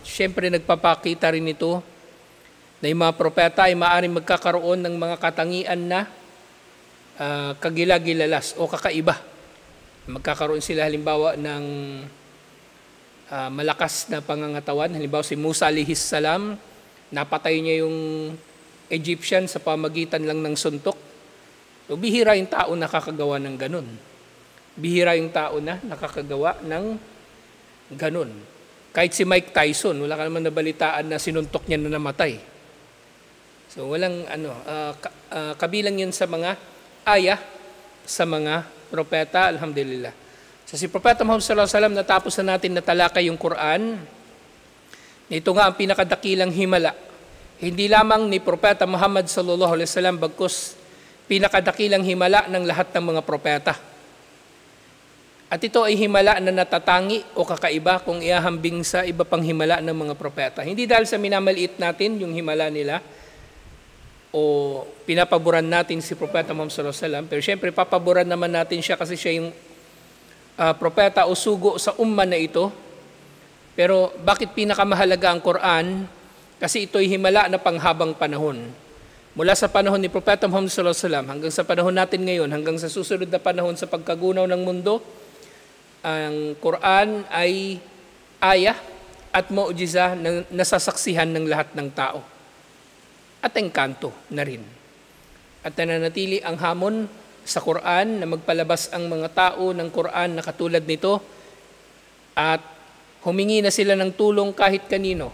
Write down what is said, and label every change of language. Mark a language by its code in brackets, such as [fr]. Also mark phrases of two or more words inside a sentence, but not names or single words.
[tl] At syempre nagpapakita rin ito na yung mga propeta ay maaaring magkakaroon ng mga katangian na kagilagilalas o kakaiba. Magkakaroon sila halimbawa ng malakas na pangangatawan. Halimbawa si Musa [ar] عليه السلام, [tl] napatay niya yung Egyptian sa pamagitan lang ng suntok. So, bihira yung tao nakakagawa ng ganun. Bihira yung tao na nakakagawa ng ganun. Kahit si Mike Tyson, wala ka naman nabalitaan na sinuntok niya na namatay. So walang kabilang yun sa mga ayah, sa mga propeta, alhamdulillah. So si Propeta Muhammad [ar] صلى الله عليه وسلم, [tl] natapos na natin natalakay yung Quran. Ito nga ang pinakadakilang himala. Hindi lamang ni Propeta Muhammad [ar] صلى الله عليه وسلم, [tl] bagkus pinakadakilang himala ng lahat ng mga propeta. At ito ay himala na natatangi o kakaiba kung iahambing sa iba pang himala ng mga propeta. Hindi dahil sa minamaliit natin yung himala nila o pinapaboran natin si Propeta Muhammad [ar] صلى الله عليه وسلم, [tl] pero syempre papaboran naman natin siya kasi siya yung propeta o sugo sa umma na ito. Pero bakit pinakamahalaga ang Quran? Kasi ito ay himala na panghabang panahon. Mula sa panahon ni Propeta Muhammad [ar] صلى الله عليه وسلم [tl] hanggang sa panahon natin ngayon, hanggang sa susunod na panahon sa pagkagunaw ng mundo, ang Quran ay ayah at mu'jiza na nasasaksihan ng lahat ng tao. At engkanto na rin. At nananatili ang hamon sa Quran na magpalabas ang mga tao ng Quran na katulad nito at humingi na sila ng tulong kahit kanino.